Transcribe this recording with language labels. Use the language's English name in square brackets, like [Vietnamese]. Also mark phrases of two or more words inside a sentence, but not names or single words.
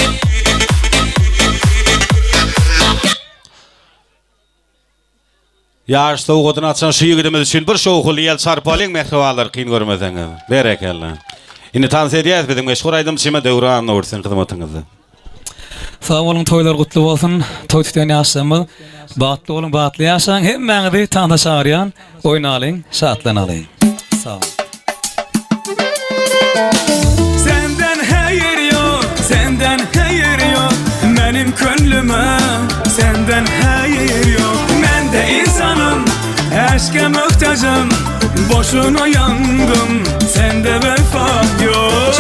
[Turkmen] Ýarşda ugodyny açan şu ýigidimiz üçin bir şowhul ýel çarpalyň mehwalar kyn görmeseňiz. Berekella. Indi tans edýäs biziň meşhur aýdymçyma Döwran Nursyň hyzmatyňyzda. Sağ olun, toylar gutly bolsun. Toy tutýan ýaşlarymyz batly bolun, batly ýaşaň, hemmäňizi tanda çağırýan, oýnalyň, şatlanalyň. Sağ olun. [Turkish] Senden hayır yok, senden hayır yok. Benim könlüme senden hayır yok. Ben de insanım, aşka muhtacım. Boşuna yandım, sende vefa yok.